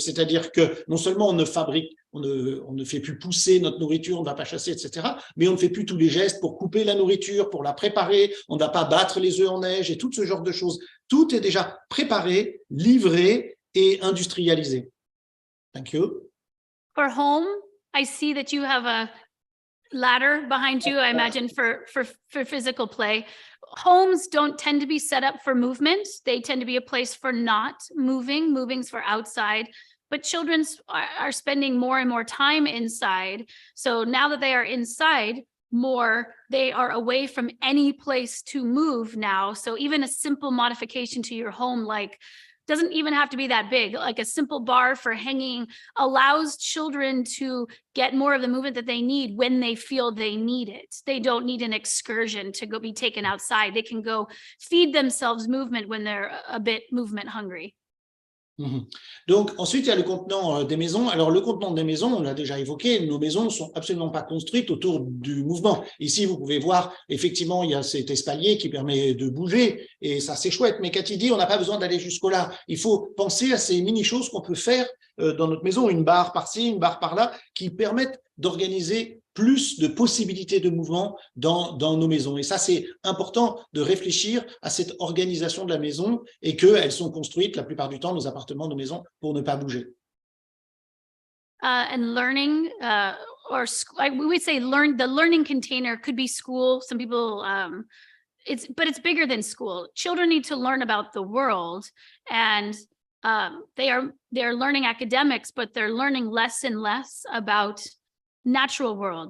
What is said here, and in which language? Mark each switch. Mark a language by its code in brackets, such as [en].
[fr] C'est-à-dire que non seulement on ne fait plus pousser notre nourriture, on ne va pas chasser, etc., mais on ne fait plus tous les gestes pour couper la nourriture, pour la préparer, on ne va pas battre les œufs en neige et tout ce genre de choses. Tout est déjà préparé, livré et industrialisé. [en] Thank you. For home, I see that you have a ladder behind you, I imagine, for physical play. Homes don't tend to be set up for movement. They tend to be a place for not moving. Moving's for outside. But children are spending more and more time inside. So now that they are inside more, they are away from any place to move now. So even a simple modification to your home, like, doesn't even have to be that big, like a simple bar for hanging allows children to get more of the movement that they need when they feel they need it. They don't need an excursion to go be taken outside. They can go feed themselves movement when they're a bit movement hungry. [fr] Donc, ensuite, il y a le contenant des maisons. Alors, le contenant des maisons, on l'a déjà évoqué, nos maisons ne sont absolument pas construites autour du mouvement. Ici, vous pouvez voir, effectivement, il y a cet espalier qui permet de bouger, et ça, c'est chouette. Mais Katy dit, on n'a pas besoin d'aller jusqu'au-là. Il faut penser à ces mini-choses qu'on peut faire dans notre maison, une barre par-ci, une barre par-là, qui permettent d'organiser plus de possibilités de mouvement dans nos maisons. Et ça, c'est important de réfléchir à cette organisation de la maison et qu'elles sont construites, la plupart du temps, nos appartements, nos maisons, pour ne pas bouger. [en] And learning, or we would say the learning container could be school. Some people, but it's bigger than school. Children need to learn about the world, and they're learning academics, but they're learning less and less about natural world.